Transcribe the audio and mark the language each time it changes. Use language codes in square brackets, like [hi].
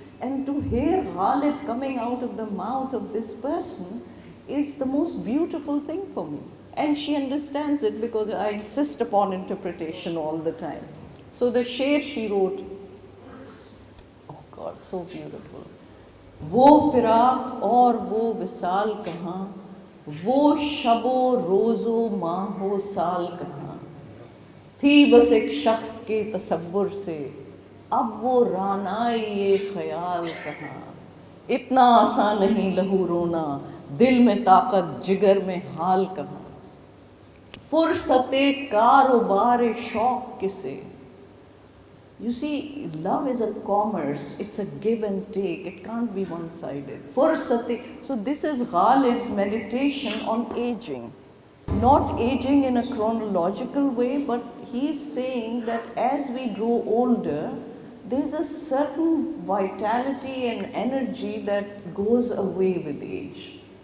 [en] And to hear Ghalib coming out of the mouth of this person is the most beautiful thing for me. And she understands it because I insist upon interpretation all the time. So the sher she wrote, oh God, so beautiful. [hi] वो फिराक और वो विसाल कहाँ, वो शबो रोज़ो माहो साल कहाँ, थी बस एक शख्स के तसव्वुर से, अब वो रानाई ये ख्याल कहाँ, इतना आसान नहीं लहू रोना, दिल में ताकत जिगर में हाल कहाँ, फुर्सते कारोबार शौक किसे. [en] You see, love is a commerce, it's a give and take, it can't be one-sided. Fursate, so this is Ghalib's meditation on aging. Not aging in a chronological way, but he's saying that as we grow older, there's a certain vitality and energy that goes away with age.